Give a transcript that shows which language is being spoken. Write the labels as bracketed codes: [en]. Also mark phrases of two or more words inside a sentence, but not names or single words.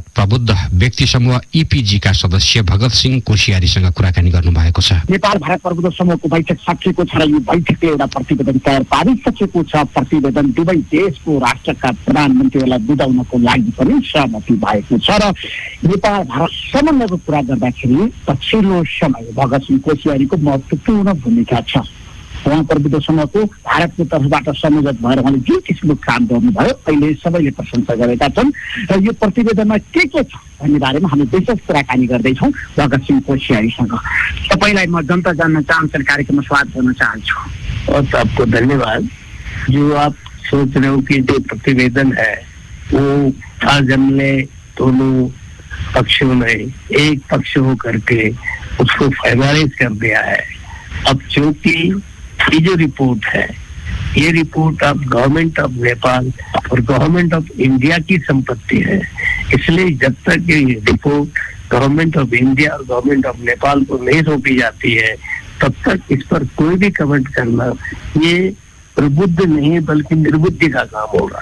[ne] बुद्ध व्यक्ति समूह EPG का सदस्य भगत सिंह कोसियारीसँग कुराकानी गर्नु भएको छ। नेपाल भारत प्रबुद्ध समूहको बैठक सकिएको छ र यो बैठकले एउटा प्रतिवेदन तयार पारिसकेको छ। प्रतिवेदन दुवै देशको राष्ट्रका प्रधानमन्त्रीहरूलाई बुझाउनको लागि पनि सहमति भएको छ र नेपाल भारत सम्बन्धको कुरा गर्दाखेरि पछिल्लो समय भगत सिंह कोसियारीको महत्त्वपूर्ण भूमिका छ। उहाँ प्रबुद्ध समूहको भारतको तर्फबाट संयोजक भएर उहाँले जुन किसिमको काम गर्नुभयो अहिले सबैले प्रशंसा गरेका छन् र यो प्रतिवेदनमा के छ भन्ने बारेमा हामी विशेष कुराकानी गर्दैछौँ भगत सिंह कोसियारीसँग। तपाईँलाई म जनता जान्न चाहन्छन् कार्यक्रममा स्वागत गर्न चाहन्छु। [hi] और आपको धन्यवाद। जो आप सोच रहे हो कि जो प्रतिवेदन है वो जमने दोनों पक्षों ने एक पक्ष हो करके उसको फाइनलाइज कर दिया है। अब चूंकि ये जो रिपोर्ट है ये रिपोर्ट अब गवर्नमेंट ऑफ नेपाल और गवर्नमेंट ऑफ इंडिया की संपत्ति है, इसलिए जब तक ये रिपोर्ट गवर्नमेंट ऑफ इंडिया और गवर्नमेंट ऑफ नेपाल को नहीं सौंपी जाती है तब तक इस पर कोई भी कमेंट करना ये प्रबुद्ध नहीं बल्कि निर्बुद्धि का काम होगा।